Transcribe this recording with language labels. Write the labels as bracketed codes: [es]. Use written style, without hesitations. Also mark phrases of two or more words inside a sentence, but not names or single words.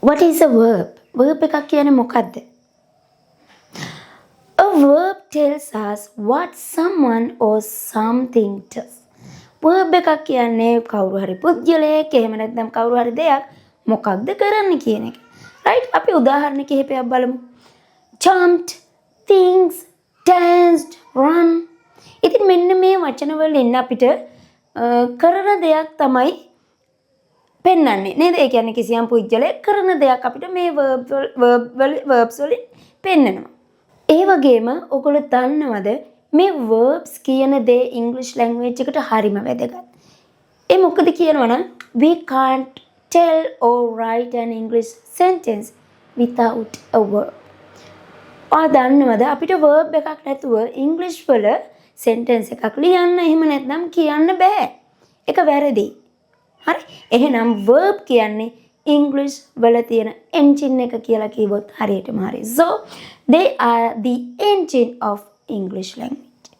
[en] What is a verb? [si] Verb එකක් කියන්නේ මොකක්ද? [en] A verb tells us what someone or something does. [si] verb එකක් කියන්නේ කවුරු හරි පුද්ගලයෙක් එහෙම නැත්නම් කවුරු හරි දෙයක් මොකක්ද කරන්නේ කියන එක. right? අපි උදාහරණ කිහිපයක් බලමු. [en] jumped, things, danced, run. [si] ඉතින් මෙන්න මේ වචන වලින් අපිට කරන දෙයක් තමයි පෙන්වන්නේ නේද? ඒ කියන්නේ කිසියම් පුද්ගලයෙක් කරන දෙයක් අපිට මේ verbs වලින් පෙන්වනවා. ඒ වගේම ඔයගොල්ලෝ දන්නවද මේ verbs කියන දේ [en] English language [si] එකට හරිම වැදගත්. ඒ මොකද කියනවනම් [en] we can't tell or write an English sentence without a verb. [si] ඔයා දන්නවද අපිට verb එකක් නැතුව English වල sentence එකක් ලියන්න එහෙම නැත්නම් කියන්න බෑ. ඒක වැරදි. හරි? එහෙනම් verb කියන්නේ English වල තියෙන engine එක කියලා කිව්වොත් හරියටම හරි. [en] So they are the engine of English language.